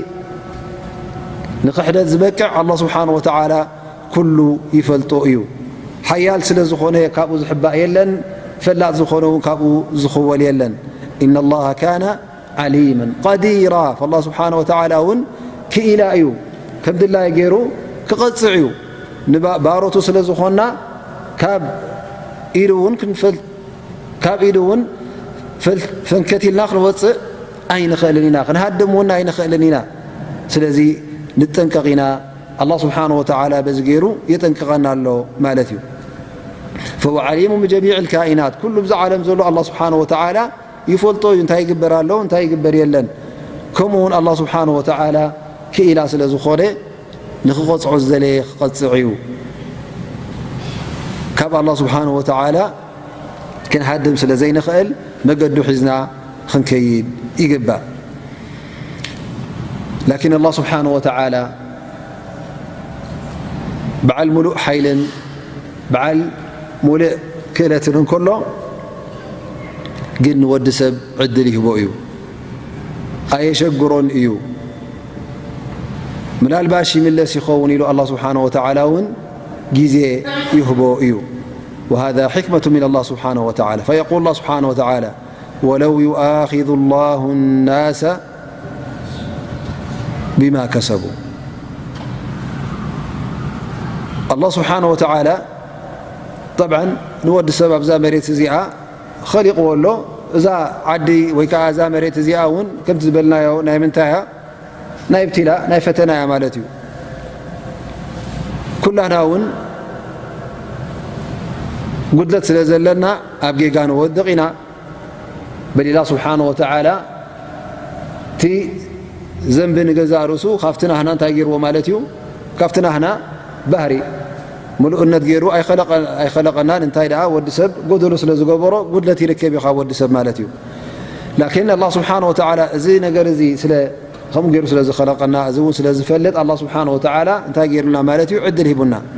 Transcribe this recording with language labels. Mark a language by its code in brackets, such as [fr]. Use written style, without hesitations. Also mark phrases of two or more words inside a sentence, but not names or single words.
[ti] ንክሕደት ዝበቅዕ [ar] الله سبحانه وتعالى [ti] ኩሉ ይፈልጦ እዩ ሓያል ስለ ዝኾነ ካብኡ ዝሕባእ የለን ፈላጥ ዝኾነ ካብኡ ዝኽወል የለን [ar] إن الله كان عليما قديرا الله سبحانه وتعالى [ti] እውን ክኢላ እዩ ከም ድላይ ገይሩ ክቐፅዕ እዩ ንባሮቱ ስለ ዝኾና ካብ ኢዱ እውን ፈንከቲልና ክንወፅእ ኣይንኽእልን ኢና ክንሃድም እውን ኣይንኽእልን ኢና ስለዚ ንጠንቀቕ ኢና [ar] الله سبحانه وتعالى [ti] በዚ ገይሩ የጠንቅቐና ኣሎ ማለት እዩ [ar] فهو عليم بجميع الكائنات كل [ti] بዛ ዓለም ዘሎ [ar] الله سبحانه وتعالى [ti] ይፈልጦ እዩ እንታይ ይግበር ኣሎ እንታይ ይግበር የለን ከምኡውን [ar] الله سبحانه وتعالى [ti] ክኢላ ስለ ዝኾነ ንኽቐፅዖ ዝዘለየ ክቐፅዕ እዩ ካብ [ar] الله سبحانه وتعالى [ti] ክንሃድም ስለ ዘይንኽእል መገዱ ሒዝና ክንከይድ ይግባእ [ar] لكن الله سبحانه وتعالى [ti] በዓል ሙሉእ ሓይልን በዓል ሙሉእ ክእለትን እንከሎ ግን ወዲ ሰብ ዕድል ይህቦ እዩ ኣየሸግሮን እዩ ምናልባሽ ይምለስ ይኸውን ኢሉ [ar] الله سبحانه وتعالى [ti] እውን ጊዜ ይህቦ እዩ [ar] وهذا حكمة من الله سبحانه وتعالى فيقول الله سبحانه وتعالى ولو يؤاخذ الله الناس بما كسبوا الله سبحانه وتعالى طبعا نود السبب [ti] ዛ መሬት እዚኣ خلقዎ ሎ እዛ ዓዲ ወይ ከዓ እዛ መሬት እዚኣ እውን ከምቲ ዝበልናዮ ናይ ምንታያ ናይ ብትላ ናይ ፈተናያ ማለት እዩ ኩላና እውን ጉድለት ስለ ዘለና ኣብ ጌጋ ንወድቕ ኢና በል ኢላ [ar] سبحانه وتعالى [ti] እቲ ዘንቢ ንገዛ ርእሱ ካብቲ ናህና እንታይ ገይርዎ ማለት እዩ ካብቲ ናህና ባህሪ ሙሉእነት ገይሩ ኣይኸለቐናን እንታይ ደኣ ወዲ ሰብ ጎደሎ ስለ ዝገበሮ ጉድለት ይርከብ እዩ ካብ ወዲ ሰብ ማለት እዩ ላኪን [ar] الله سبحانه وتعالى [ti] እዚ ነገር እዚ ከምኡ ገይሩ ስለ ዝኸለቐና እዚ እውን ስለ ዝፈልጥ [ar] الله سبحانه وتعالى [ti] እንታይ ገይሩና ማለት እዩ ዕድል ሂቡና